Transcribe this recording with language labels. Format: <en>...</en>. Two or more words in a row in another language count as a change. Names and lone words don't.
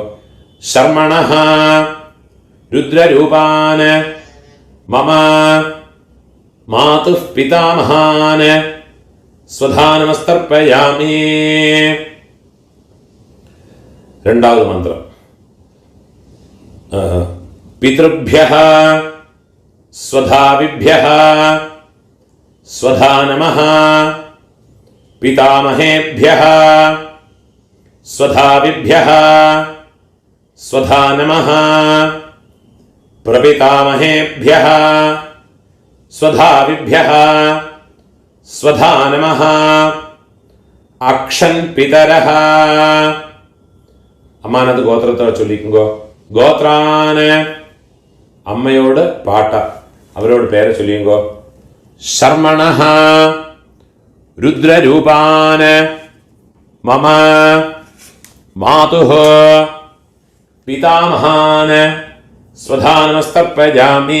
<sa>शर्मणः रुद्ररूपान् मम मातुः पितामहान् स्वधानमस्तर्पयामि.</sa> <ml>രണ്ടാമത് മന്ത്രം.</ml> <sa>പിതൃഭ്യഃ स्वधाविभ्यः स्वधा नमः पितामहेभ्यः स्वधाविभ्यः स्वधा नमः प्रपितामहेभ्यः स्वधाविभ्यः स्वधा नमः अक्षन् पितरः</sa> <ml>അമ്മാനത് ഗോത്രത്തെ ചൊല്ലിക്കുങ്കോ. ഗോത്രാന് അമ്മയോട് പാട്ട, അവരോട് പേരെ ചൊല്ലിയുങ്കോ.</ml> <sa>शर्मणः रुद्ररूपान् मम मातुः पितामहान् स्वधा नमस्तर्पयामि.</sa>